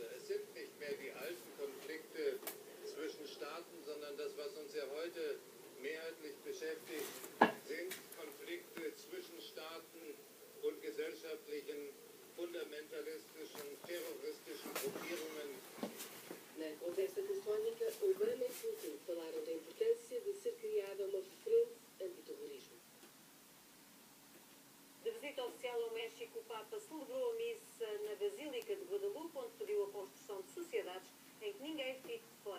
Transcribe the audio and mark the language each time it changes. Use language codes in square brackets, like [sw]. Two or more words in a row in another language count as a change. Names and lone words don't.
[de] Es sind nicht mehr die alten Konflikte zwischen Staaten, sondern das, was uns ja heute mehrheitlich beschäftigt, sind Konflikte zwischen Staaten und gesellschaftlichen, fundamentalistischen, terroristischen Gruppierungen. [pt] Na conversa telefónica, Obama e Putin falaram da importância de ser criada uma frente antiterrorismo. De visita oficial ao México, o Papa celebrou a missa na Basílica de Guadalupe, onde pediu a construção de sociedades em que ninguém fique de fora.